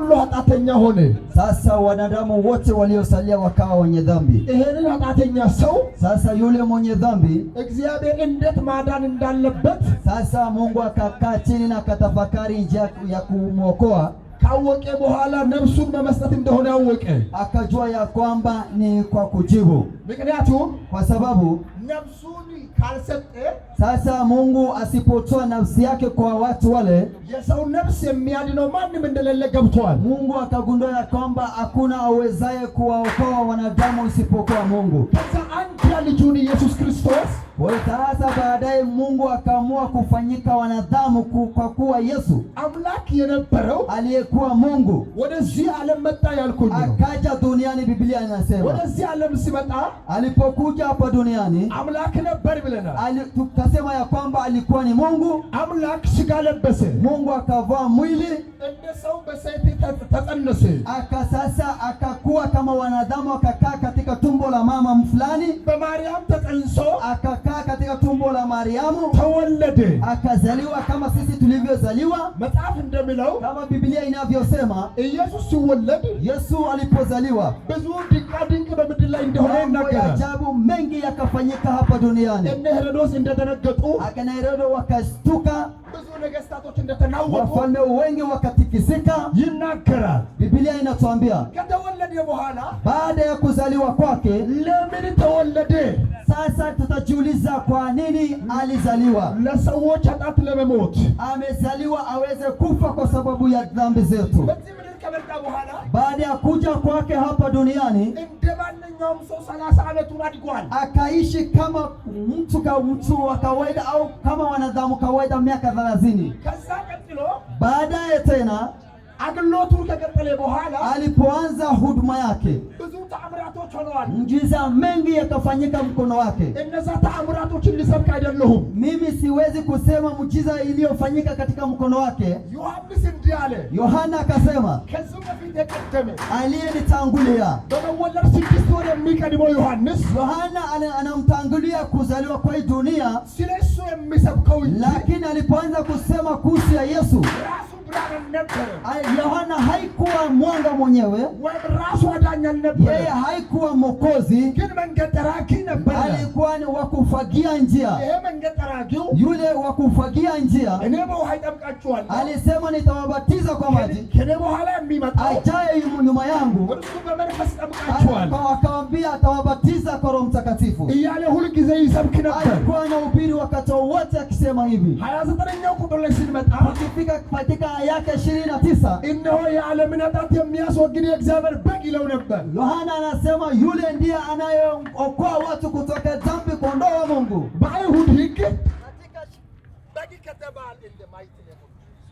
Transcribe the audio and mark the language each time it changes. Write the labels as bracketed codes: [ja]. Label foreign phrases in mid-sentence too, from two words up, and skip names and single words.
[am] ኃጢአተኛ ሆነ። [sw] Sasa wanadamu wote waliosalia wakawa wenye dhambi. [am] ይሄንን ኃጢአተኛ ሰው [sw] Sasa yule mwenye dhambi [am] እግዚአብሔር እንዴት ማዳን እንዳለበት [sw] sasa Mungu akakaa chini na akatafakari njia ya kumwokoa. [am] ካወቀ በኋላ ነፍሱን በመስጠት እንደሆነ አወቀ። [sw] Akajua ya kwamba ni kwa kujibu. [am] ምክንያቱም [sw] Kwa sababu [am] ነፍሱን ካልሰጠ [sw] sasa Mungu asipotoa nafsi yake kwa watu wale, [am] የሰው ነፍስ የሚያድነው ማንም እንደሌለ ገብቷል። [sw] Mungu akagundua ya kwamba hakuna awezaye kuwaokoa wanadamu isipokuwa Mungu. [am] ከዛ አንድ ልጁን ኢየሱስ ክርስቶስ [sw] Kwa sasa baadaye Mungu akaamua kufanyika wanadamu kwa kuwa Yesu [am] አምላክ የነበረው [sw] aliyekuwa Mungu [am] ወደዚህ ዓለም መጣ ያልኩኝ ነው። [sw] akaja duniani. Biblia inasema [am] ወደዚህ ዓለም ሲመጣ [sw] alipokuja hapa duniani [am] አምላክ ነበር ብለናል። [sw] tukasema ya kwamba alikuwa ni Mungu. [am] አምላክ ሥጋ ለበሰ። [sw] Mungu akavaa mwili [am] እንደ ሰው በሰይፍ ተጸነሰ። [sw] sasa akakuwa kama wanadamu, akakaa katika tumbo la mama fulani, [am] በማርያም ተጸንሶ [sw] akakaa katika tumbo la Mariamu, [am] ተወለደ። [sw] akazaliwa kama sisi tulivyozaliwa. [am] መጽሐፍ እንደሚለው [sw] Kama Biblia inavyosema [am] ኢየሱስ ሲወለድ [sw] Yesu alipozaliwa [am] ብዙ ድንቅ በምድር ላይ እንደሆነ [sw] mambo ya [am] ይናገራል። [sw] ajabu mengi yakafanyika hapa duniani. [am] እነ ሄሮድስ እንደተነገጡ [sw] Akina Herode wakastuka, [am] ብዙ ነገስታቶች እንደተናወጡ [sw] wafalme wengi wakatikisika. [am] ይናገራል። [sw] Biblia inatuambia [am] ከተወለደ በኋላ [sw] baada ya kuzaliwa kwake, [am] ለምን ተወለደ? [sw] sasa tutajiuliza kwa nini alizaliwa. [am] ለሰዎች ኃጢአት ለመሞት [sw] Amezaliwa aweze kufa kwa sababu ya dhambi zetu. [am] በዚህ ምድር ከመጣ በኋላ [sw] Baada ya kuja kwake hapa duniani, [am] እንደ ማንኛውም ሰው 30 ዓመቱን አድጓል። [sw] akaishi kama mtu wa kawaida au kama wanadamu kawaida miaka 30. [am] ከዛ ቀጥሎ [sw] Baadaye tena [am] አገልግሎቱን ከቀጠለ በኋላ [sw] alipoanza huduma yake, [am] ብዙ ተአምራቶች ሆነዋል። [sw] muujiza mengi yakafanyika mkono wake. [am] እነዛ ተአምራቶችን ልሰብክ አይደለሁም። [sw] Mimi siwezi kusema muujiza iliyofanyika katika mkono wake. [am] ዮሐንስ እንዲህ አለ። [sw] Yohana akasema, [am] ከዚህ በፊት የቀደመ [sw] aliyenitangulia. [am] በመወለድ 6 ወር የሚቀድመው ዮሐንስ [sw] Yohana anamtangulia kuzaliwa kwa hii dunia, [am] ስለ እሱ የሚሰብከው እንጂ [sw] lakini alipoanza kusema kuhusu ya Yesu, [am] ራሱ ብርሃን ነበረ። [sw] Yohana haikuwa mwanga mwenyewe, [am] ወይም ራሱ አዳኝ አልነበረ። [sw] yeye haikuwa mwokozi, [am] ግን መንገድ ጠራጊ ነበረ። [sw] alikuwa ni wa kufagia njia. [am] ይሄ መንገድ ጠራጊው [sw] Yule wa kufagia njia [am] እኔ በውሃ ይጠምቃችኋለሁ፣ [sw] alisema nitawabatiza kwa maji, [am] ከኔ በኋላ የሚመጣው [sw] ajaye nyuma yangu [am] እርሱ በመንፈስ ይጠምቃችኋል [sw] akawaambia atawabatiza kwa Roho Mtakatifu. [am] እያለ ሁል ጊዜ ይሰብክ ነበር። [sw] Alikuwa anahubiri wakati wote akisema hivi. [am] 29ኛው ቁጥር ላይ ስንመጣ [sw] Ukifika katika aya yake 29, [am] እነሆ የዓለምን ኃጢአት የሚያስወግድ የእግዚአብሔር በግ ይለው ነበር። [sw] Yohana anasema yule ndiye anayeokoa watu kutoka dhambi, kondoo wa Mungu. [am] በአይሁድ ሕግ በግ ከተባለ እንደማይት ነው